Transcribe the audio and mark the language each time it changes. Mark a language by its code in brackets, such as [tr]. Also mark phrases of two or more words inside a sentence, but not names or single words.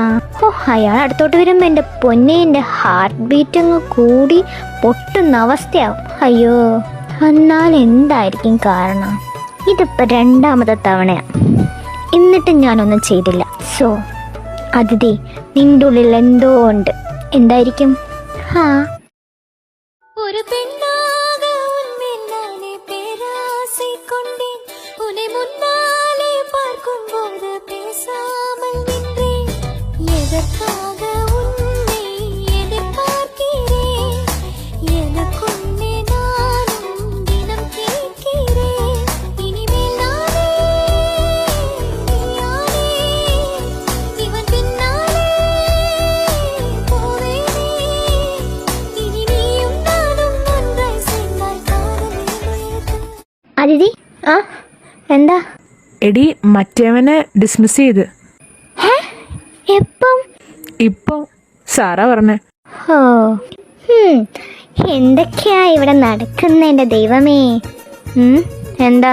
[ml] ഓ, അയാൾ അടുത്തോട്ട് വരുമ്പോൾ എൻ്റെ പൊന്നെ, എൻ്റെ ഹാർട്ട് ബീറ്റ് അങ്ങ് കൂടി പൊട്ടുന്ന അവസ്ഥയാവും. അയ്യോ, എന്നാൽ എന്തായിരിക്കും കാരണം? ഇതിപ്പോൾ രണ്ടാമത്തെ തവണയാണ്, എന്നിട്ടും ഞാനൊന്നും ചെയ്തില്ല. സോ അതിഥി, നിന്റെ ഉള്ളിൽ എന്തോ ഉണ്ട്. എന്തായിരിക്കും? [ta] ஒரு பெண்ணாக உன்மேல் நானே பேராசை கொண்டேன். உன்னை முன்னாலே பார்க்கும்போது பேசாமல் நின்றேன். எதற்காக உன்னை எதிர்பார்க்கிறேன்? எனக்குன்னே நானும் தினம் கேட்கிறேன். இனிமேல் நானே நீயானே, இவன் பின்னாலே போவேனே. இனி நீயும் நானும் ஒன்றாய் சேர்ந்தால் காதல் எழுது. [ml] അതിഥി, എന്താ? എടി, മറ്റേവനെ ഡിസ്മിസ് ചെയ്ത്. എപ്പം? ഇപ്പൊ സാറാ പറഞ്ഞേ. ഓ, എന്തൊക്കെയാ ഇവിടെ നടക്കുന്ന എൻ്റെ ദൈവമേ? എന്താ?